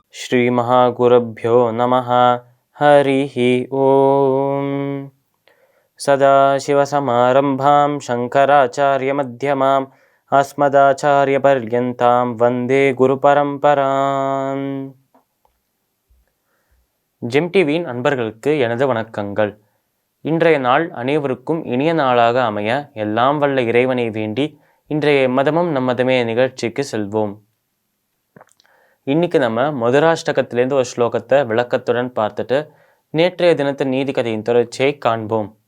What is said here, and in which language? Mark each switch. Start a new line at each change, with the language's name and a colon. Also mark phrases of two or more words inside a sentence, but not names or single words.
Sanskrit: श्रीमहागुरुभ्यो नमः। हरिः ओम। सदाशिवसमारम्भां शङ्कराचार्यमध्यमाम् अस्मदाचार्यपर्यन्तां वन्दे குருபரம்பராம்.
Tamil: ஜெம் டிவியின் அன்பர்களுக்கு எனது வணக்கங்கள். இன்றைய நாள் அனைவருக்கும் இனிய நாளாக அமைய எல்லாம் வல்ல இறைவனை வேண்டி இன்றைய மதமும் நம்மதமே நிகழ்ச்சிக்கு செல்வோம். இன்னைக்கு நம்ம மதுராஷ்டகத்திலேருந்து ஒரு ஸ்லோகத்தை விளக்கத்துடன் பார்த்துட்டு நேற்றைய தினத்தின் நீதி கதையின் தொடர்ச்சியை காண்போம்.